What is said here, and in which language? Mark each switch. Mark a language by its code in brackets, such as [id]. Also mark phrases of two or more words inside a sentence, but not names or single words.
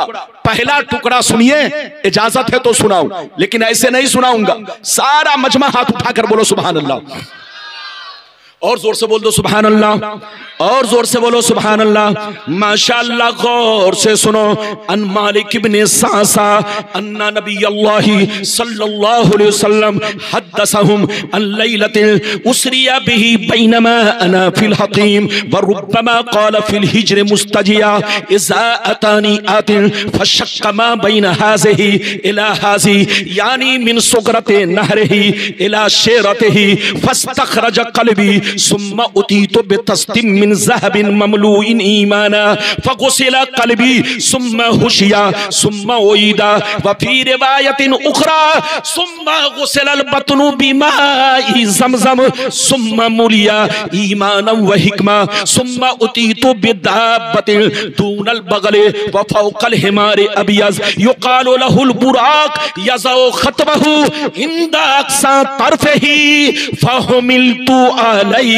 [hi] पहला टुकड़ा सुनिए, इजाजत है तो सुनाऊं, लेकिन ऐसे नहीं सुनाऊंगा। सारा मजमा हाथ उठाकर बोलो [ar] سبحان الله, [hi] और जोर से बोल दो [ar] سبحان الله, [hi] और जोर से बोलो [ar] سبحان الله. [hi] माशाअल्लाह गौर से सुनो। [ar] عن مالك ابن صعصعة أن نبي الله صلى الله عليه وسلم حدثهم عن ليلة أسري به بينما أنا في الحطيم وربما قال في الحجر مضطجعا إذ أتاني آت فشق ما بين هذه إلى هذه يعني من ثغرة نحره إلى شعرته فاستخرج قلبي ثم أتيت بطست من ذهب مملوء إيمانا فغسل قلبي ثم حشي ثم أعيد وفي رواية أخرى ثم غسل البطن بماء زمزم ثم ملئ إيمانا وحكمة ثم أتيت بدابة دون البغل وفوق الحمار أبيض يقال له البراق يضع خطوه عند أقصى طرفه فحملت عليه.